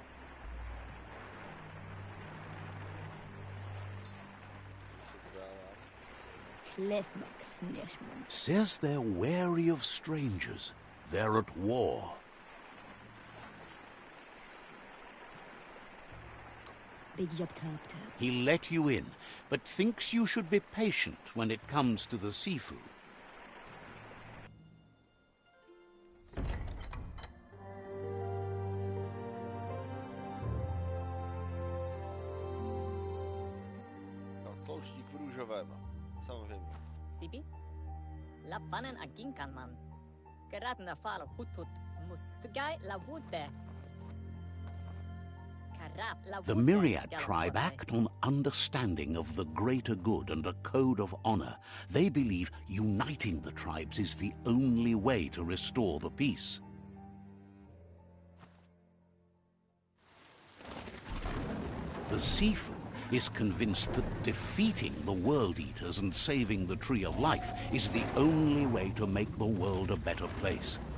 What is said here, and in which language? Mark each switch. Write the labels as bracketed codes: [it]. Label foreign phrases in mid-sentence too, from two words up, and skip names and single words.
[en] Says they're wary of strangers. They're at war. He let you in, but thinks you should be patient when it comes to the seafood. [cs] No, tlouštík v růžovém, samozřejmě. Sibi? La fanen a ginkanman. Geratna fal hutut mustugai la vute. Kar [en] The Myriad tribe act on understanding of the greater good and a code of honor. They believe uniting the tribes is the only way to restore the peace. The Sifu is convinced that defeating the World Eaters and saving the Tree of Life is the only way to make the world a better place.